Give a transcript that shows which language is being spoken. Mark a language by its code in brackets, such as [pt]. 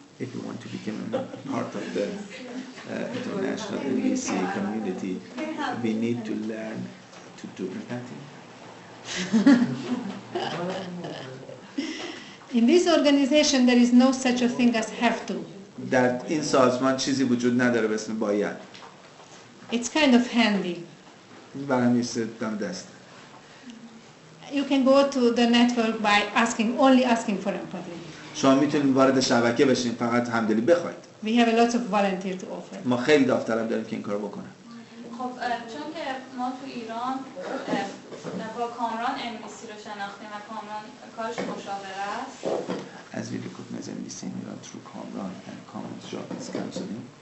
[en] If you want to become a part of the international NVC community, we need to learn to do empathy. In this organization there is no such a thing as have to. [fa] در این سازمان چیزی وجود نداره به اسم باید. [en] It's kind of handy. [fa] برای میسته دم دست. [en] You can go to the network by only asking for empathy. [fa] شما میتونید وارد شبکه بشین فقط همدلی بخواید. [en] We have a lot of volunteers to offer. [fa] ما خیلی داوطلب داریم که این کارو بکنن. خب چون که ما تو ایران با کامران انگلیسی رو شناختیم و کامران کارش مشاوره است. [en] As we recognize NVC in Iran through Kamran and Kamran's job is counseling.